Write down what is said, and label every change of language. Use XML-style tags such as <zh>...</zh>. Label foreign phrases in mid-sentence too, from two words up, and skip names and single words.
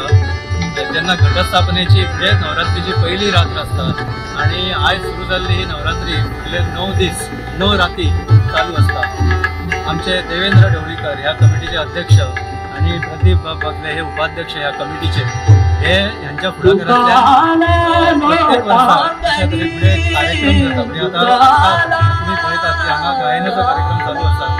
<kok>जेन्ना घटस्थापनेची म्हणजे नवरात्रीची पहिली रात्र असता आणि आज सुरू झालेली ही नवरात्री फुडले 9 दीस 9 राती चालू असता। आमचे देवेंद्र ढवळीकर ह्या कमिटीचे अध्यक्ष आणि प्रदीप बगले हे उपाध्यक्ष ह्या कमिटीचे हे यांच्या फुडाकारांतल्यान प्रत्येक वर्सा अशा तरेपुढे कार्यक्रम जाता। म्हणजे आता तुम्ही पळयतात की हांगा गायनाचो कार्यक्रम चालू आसा।</kok>